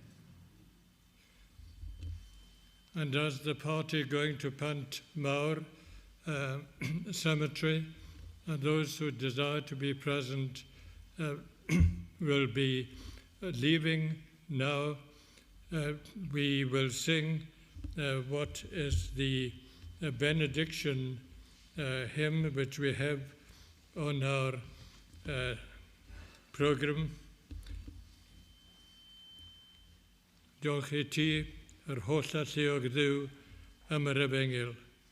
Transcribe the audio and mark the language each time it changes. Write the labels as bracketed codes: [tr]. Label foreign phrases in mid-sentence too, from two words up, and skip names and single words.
[en] And as the party going to Pant Mawr Cemetery, and those who desire to be present will be leaving now, we will sing what is the benediction hymn which we have on our program. [cy] Diolch I ti, yr holl alluog Dduw am yr Efengyl.